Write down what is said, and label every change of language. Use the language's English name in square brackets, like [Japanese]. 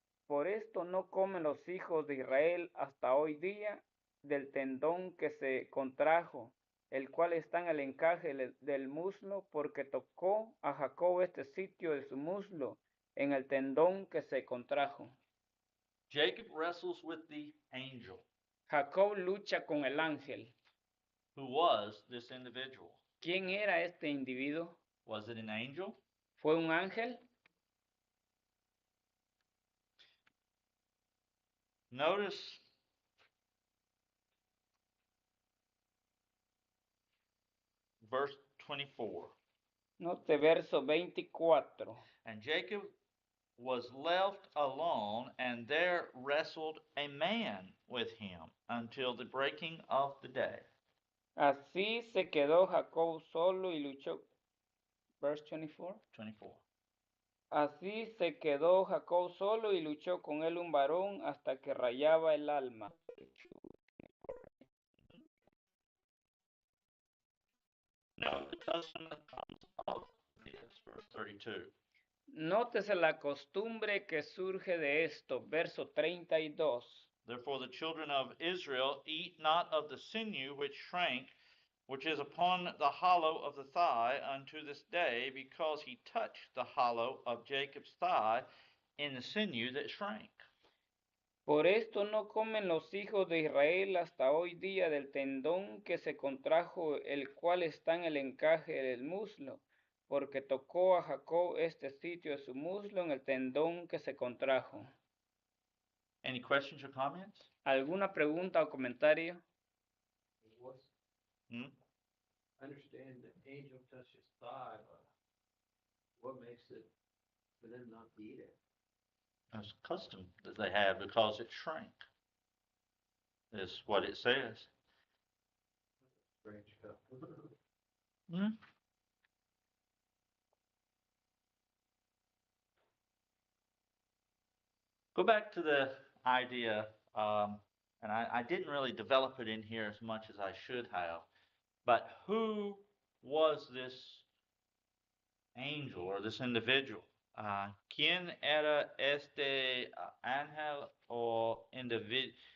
[Spanish] Por esto no comen los hijos de Israel hasta hoy día del tendón que se contrajo, el cual está en el encaje del muslo, porque tocó a Jacob este sitio de su muslo, en el tendón que se contrajo. [English] Jacob wrestles with the angel. [Spanish] Jacob lucha con el ángel. [English] Who was this individual? [Spanish] ¿Quién era este individuo? [English] Was it an angel? [Spanish] ¿Fue un ángel? [English] Notice verse 24. [Spanish] Note verso 24. [English] And Jacob was left alone, and there wrestled a man with him until the breaking of the day. [Spanish] Así se quedó Jacob solo y luchó. [English] Verse 24. [Spanish] 24. Así se quedó Jacob solo y luchó con él un varón hasta que rayaba el alma. [English] No, the custom that comes of this, verse 32. [Spanish] Nótese la costumbre que surge de esto, verso 32. [English] Therefore the children of Israel eat not of the sinew which shrank, which is upon the hollow of the thigh unto this day, because he touched the hollow of Jacob's thigh in the sinew that shrank. [Spanish] Por esto no comen los hijos de Israel hasta hoy día del tendón que se contrajo, el cual está en el encaje del muslo, porque tocó a Jacob este sitio de su muslo en el tendón que se contrajo. [English] Any questions or comments? [Spanish] ¿Alguna pregunta o comentario? [English] I understand the angel touched his thigh, but what makes it for them not to eat it? It's custom that they have because it shrank. Is what it says. Strange stuff. Go back to the idea, and I didn't really develop it in here as much as I should have, but who was this angel or this individual? [Spanish] ¿Quién era este ángel o individuo?